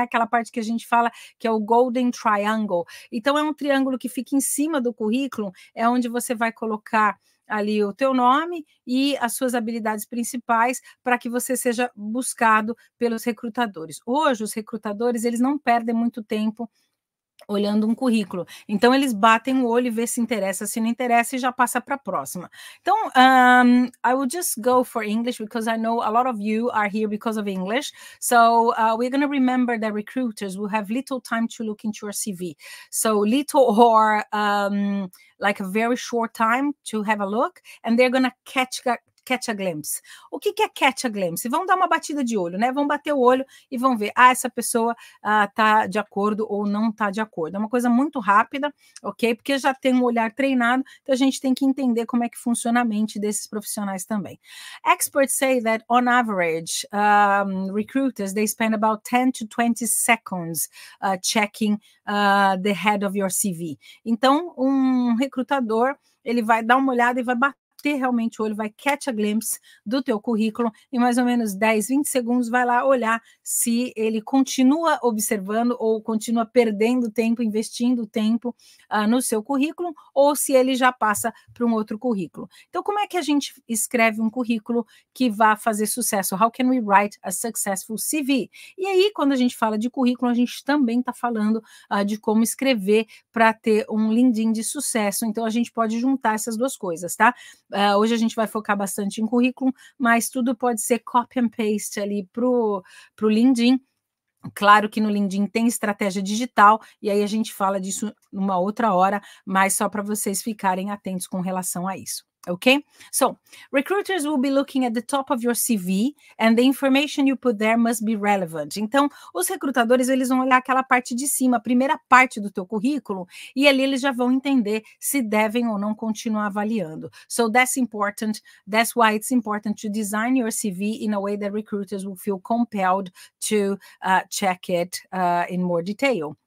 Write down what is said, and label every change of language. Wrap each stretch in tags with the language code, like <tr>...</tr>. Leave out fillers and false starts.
<pt>Aquela parte que a gente fala que é o Golden Triangle. Então é um triângulo que fica em cima do currículo, é onde você vai colocar ali o teu nome e as suas habilidades principais para que você seja buscado pelos recrutadores. Hoje os recrutadores eles não perdem muito tempo olhando um currículo. Então, eles batem o olho e vê se interessa, se não interessa, e já passa para a próxima. Então,</pt> <en>I will just go for English because I know a lot of you are here because of English. So, we're going to remember that recruiters will have little time to look into your CV. So, little or like a very short time to have a look, and they're going to catch a glimpse.</en> <pt>O que é</pt> <en>catch a glimpse?</en> <pt>Vão dar uma batida de olho, né? Vão bater o olho e vão ver, essa pessoa tá de acordo ou não tá de acordo. É uma coisa muito rápida, ok? Porque já tem um olhar treinado, então a gente tem que entender como é que funciona a mente desses profissionais também.</pt> <en>Experts say that on average, recruiters, they spend about 10 to 20 seconds checking the head of your CV.</en> <pt>Então, um recrutador, ele vai dar uma olhada e vai bater realmente o olho, vai</pt> <en>catch a glimpse</en> <pt>do teu currículo, em mais ou menos 10, 20 segundos, vai lá olhar se ele continua observando ou continua perdendo tempo, investindo tempo no seu currículo, ou se ele já passa para um outro currículo. Então, como é que a gente escreve um currículo que vá fazer sucesso?</pt> <en>How can we write a successful CV?</en> <pt>E aí, quando a gente fala de currículo, a gente também está falando de como escrever para ter um LinkedIn de sucesso. Então, a gente pode juntar essas duas coisas, tá? Hoje a gente vai focar bastante em currículo, mas tudo pode ser</pt> <en>copy and paste</en> <pt>ali pro LinkedIn. Claro que no LinkedIn tem estratégia digital, e aí a gente fala disso numa outra hora, mas só para vocês ficarem atentos com relação a isso.</pt> <en>Okay, so recruiters will be looking at the top of your CV and the information you put there must be relevant.</en> <pt>Então, os recrutadores, eles vão olhar aquela parte de cima, a primeira parte do teu currículo, e ali eles já vão entender se devem ou não continuar avaliando.</pt> <en>So that's important. That's why it's important to design your CV in a way that recruiters will feel compelled to check it in more detail.</en>